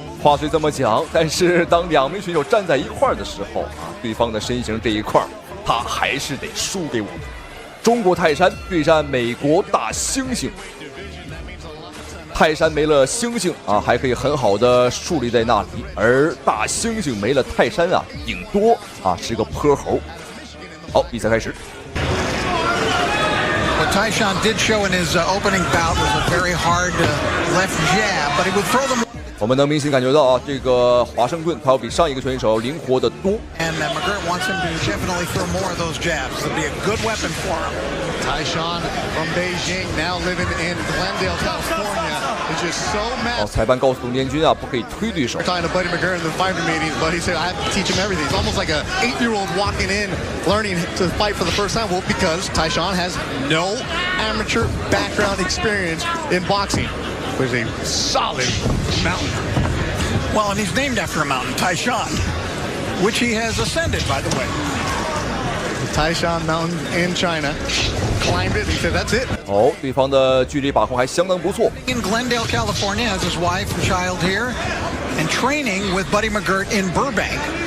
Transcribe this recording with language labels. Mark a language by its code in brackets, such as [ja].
[zh] 话虽这么讲，但是当2名选手站在一块儿的时候啊，对方的身形这一块儿，他还是得输给我们。中国泰山对战美国大猩猩。泰山没了猩猩啊，还可以很好的树立在那里，而大猩猩没了泰山啊，顶多啊是个泼猴。好，比赛开始。 [en] What Taishan did show in his opening bout was a very hard left jab, but he would throw them. [zh] 我们能明显感觉到啊，这个华盛顿他要比上一个选手灵活得多。 [en] And McGirt wants him to definitely throw more of those jabs. It'll be a good weapon for him. Taishan from Beijing, now living in Glendale, California, is just so mad. [zh] 裁判告诉董建军啊，不可以推对手。 [en] Talking to Buddy McGirt in the fighter meetings, Buddy said I have to teach him everything. It's almost like a 8-year-old walking in, learning to fight for the first time. Well, because Taishan has no amateur background experience in boxing. Was a solid mountain. Well, and he's named after a mountain, Taishan, which he has ascended, by the way. The Taishan Mountain in China. Climbed it. He said, "That's it." [zh] 哦，对方的距离把控还相当不错。 [en] In Glendale, California, has his wife and child here, and training with Buddy McGirt in Burbank.